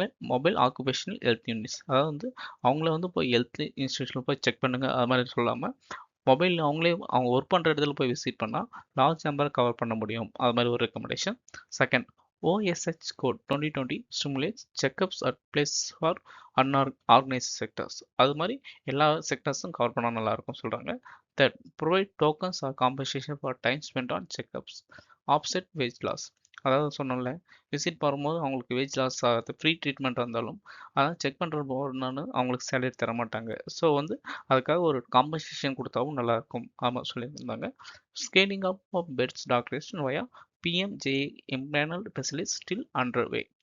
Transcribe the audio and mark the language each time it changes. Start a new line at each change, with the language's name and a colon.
Tamil: Mobile occupational health units, அதாவது வந்து அவங்கள வந்து போய் ஹெல்த் இன்ஸ்டியூஷனில் போய் செக் பண்ணுங்கள் அது மாதிரி சொல்லாமல் மொபைலில் அவங்களே அவங்க ஒர்க் பண்ணுற இடத்துல போய் விசிட் பண்ணால் லார்ஜ் நம்பரை கவர் பண்ண முடியும், அது மாதிரி ஒரு recommendation.
English: Second, OSH code 2020 stimulates checkups at place for unorganized sectors.
Tamil: அது மாதிரி எல்லா செக்டர்ஸும் கவர் பண்ணால் நல்லாயிருக்கும் சொல்கிறாங்க.
English: Third, provide tokens or compensation for time spent on checkups. Offset wage loss.
Tamil: அதாவது சொன்னோம்ல, விசிட் வரும்போது அவங்களுக்கு வெயிட் லாஸ் ஆகாது, ஃப்ரீ ட்ரீட்மெண்ட் இருந்தாலும் அதான் செக் பண்ணுற போறதுனால அவங்களுக்கு சேலரி தர மாட்டாங்க. ஸோ வந்து அதுக்காக ஒரு காம்பன்சேஷன் கொடுத்தாவும் நல்லாயிருக்கும் ஆமாம் சொல்லியிருந்தாங்க.
English: Scaling up of beds டாக்டரேஷன் via PMJ empanel specialist still under way.